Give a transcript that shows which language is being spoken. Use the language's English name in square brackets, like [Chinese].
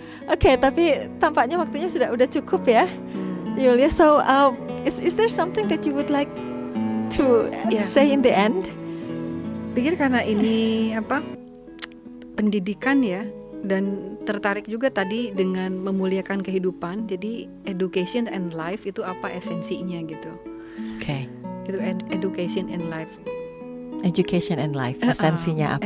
[Indonesian] Oke, tapi tampaknya waktunya udah cukup ya, Yulia. [English] So, is there something that you would like to say in the end? [Indonesian] Pikir karena ini pendidikan ya. Dan tertarik juga tadi dengan memuliakan kehidupan. Jadi [English] education and life [Indonesian] itu apa esensinya gitu. Oke. Itu [English] education and life. Education and life, [Indonesian] esensinya apa?